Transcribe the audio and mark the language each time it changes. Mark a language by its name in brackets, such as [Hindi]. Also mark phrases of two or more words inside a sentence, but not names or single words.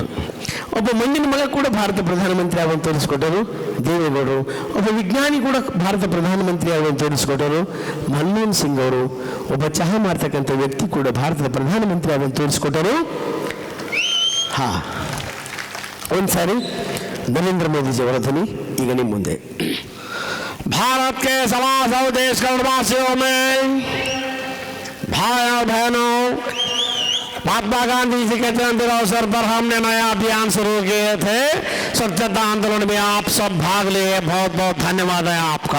[Kannada] ಒಬ್ಬ ಮಣ್ಣಿನ ಮಗ ಕೂಡ ಭಾರತ ಪ್ರಧಾನಮಂತ್ರಿ ಆಗುವಂತ ತೋರಿಸಿಕೊಟ್ಟರು ದೇವೇಗೌಡರು. ಒಬ್ಬ ವಿಜ್ಞಾನಿ ಕೂಡ ಭಾರತ ಪ್ರಧಾನಮಂತ್ರಿ ಆಗುವಂತ ತೋರಿಸಿಕೊಟ್ಟರು ಮನಮೋಹನ್ ಸಿಂಗ್ ಅವರು. ಒಬ್ಬ ಚಹಾ ಮಾಡ್ತಕ್ಕಂಥ ವ್ಯಕ್ತಿ ಕೂಡ ಭಾರತದ ಪ್ರಧಾನಮಂತ್ರಿ ಆಗುವಂತ ತೋರಿಸಿಕೊಟ್ಟರು. ಒಂದ್ಸಾರಿ ನರೇಂದ್ರ ಮೋದಿಜಿಯವರ ಧ್ವನಿ ಈಗ ನಿಮ್ಮ ಮುಂದೆ. [Hindi] भारत के समाज देश कलवासियों में भाई और बहनों, महात्मा गांधी जी के जन्मदिन अवसर पर हमने नया अभियान शुरू किए थे। स्वच्छता आंदोलन में आप सब भाग लिए, बहुत बहुत धन्यवाद है आपका।